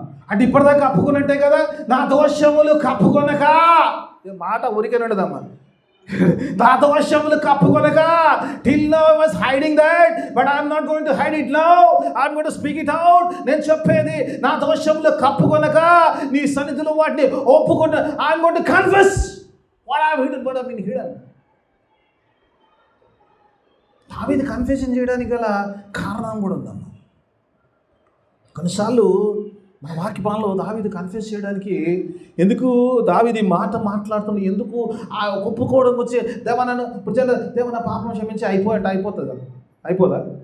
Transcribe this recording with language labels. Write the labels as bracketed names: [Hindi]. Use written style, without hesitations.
[Telugu] అంటే ఇప్పటిదాకా కప్పుకున్నట్టే కదా, నా దోషములు కప్పుకొనక. మాట ఊరికే ఉండదమ్మా. నా దోషములు కప్పుకొనక. [English] Till now I was hiding that, but I'm not going to hide it now, I'm going to speak it out. [Telugu] నేను చెప్పేది నా దోషములు కప్పుకొనక నీ సన్నిధిలో వాటిని ఒప్పుకుంటా. [English] I'm going to confess what I have hidden, what I have been hidden. [Telugu] దావీదు confession చేయడానికి గల కారణం కూడా ఉందమ్మా. కొన్నిసార్లు మన వాక్యపాలలో దావీదు కన్ఫెస్ చేయడానికి ఎందుకు దావీదు మాట మాట్లాడుతున్నా, ఎందుకు ఆ ఒప్పుకోవడం వచ్చి దేవా నన్ను దేవ నా పాపం క్షమించి అయిపోతుంది కదా, అయిపోదా?